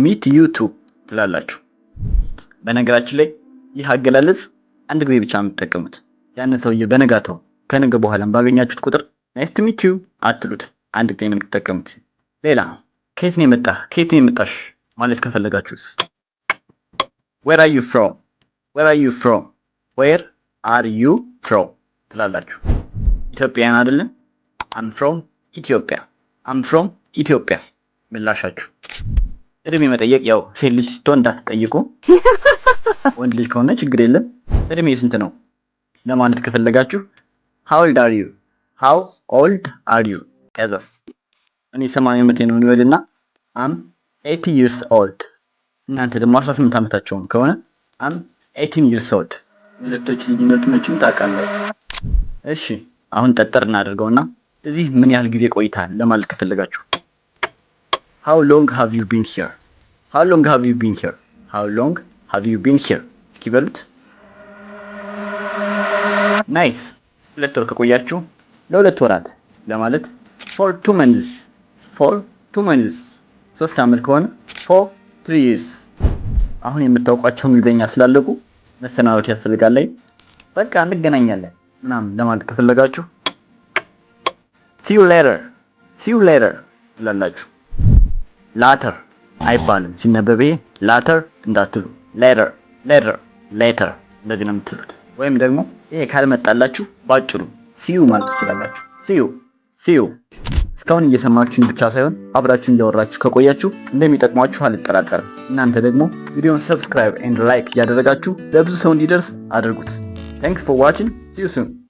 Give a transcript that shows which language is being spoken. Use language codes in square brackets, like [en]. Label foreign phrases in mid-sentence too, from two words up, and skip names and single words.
[en] meet you too [am] ትላላችሁ። በነገራችን ላይ ይህ አገላለጽ አንድ ጊዜ ብቻ የምትጠቀሙት። ያንን ሰውዬ በነጋታው ከነገ በኋላም ባገኛችሁት ቁጥር [en] nice to meet you [am] አትሉት፣ አንድ ጊዜ ነው የምትጠቀሙት። ሌላ ከየት ነው የመጣህ፣ ከየት ነው የመጣሽ ማለት ከፈለጋችሁስ [en] where are you from፣ where are you from፣ where are you from [am] ትላላችሁ። ኢትዮጵያን አይደለም? [en] I'm from [am] ኢትዮጵያ፣ [en] I'm from [am] ኢትዮጵያ ምላሻችሁ። እድሜ መጠየቅ ያው ሴት ልጅ ስትሆን እንዳትጠይቁ። ወንድ ልጅ ከሆነ ችግር የለም። እድሜ ስንት ነው ለማለት ከፈለጋችሁ [en] how old are you፣ how old are you። [am] ከዛስ እኔ 80 ዓመቴ ነው እንበልና [en] I'm 80 years old። [am] እናንተ ደግሞ 18 ዓመታችሁ ከሆነ [en] I'm 18 years old። [am] ሁለቶች ልዩነት መቼም ታውቃላችሁ። እሺ አሁን ጠጠር እናደርገውና እዚህ ምን ያህል ጊዜ ቆይታል ለማለት ከፈለጋችሁ [en] how long have you been here፣ how long have you been here፣ how long have you been here [am] እስኪ በሉት። ናይስ። 2 ወር ከቆያችሁ ለ2 ወራት ለማለት [en] for 2 months፣ for 2 months። [am] 3 ዓመት ከሆነ [en] for 3 years። [am] አሁን የምታውቋቸው እንግሊዘኛ ስላለቁ መሰናበት ያስፈልጋል። ላይ በቃ እንገናኛለን ምናምን ለማለት ከፈለጋችሁ [en] see you later፣ [am] see [en] you later [am] ትላላችሁ። ላተር አይባልም። ሲነበብ ላተር እንዳትሉ፣ ሌተር ሌተር ሌተር እንደዚህ ነው የምትሉት። ወይም ደግሞ ይሄ ካልመጣላችሁ ባጭሩ ሲዩ ማለት ትችላላችሁ። ሲዩ ሲዩ። እስካሁን እየሰማችሁኝ ብቻ ሳይሆን አብራችሁ እያወራችሁ ከቆያችሁ እንደሚጠቅሟችሁ አልጠራጠርም። እናንተ ደግሞ ቪዲዮውን [en] subscribe and like [am] እያደረጋችሁ ለብዙ ሰው እንዲደርስ አድርጉት። [en] Thanks for watching. See you soon.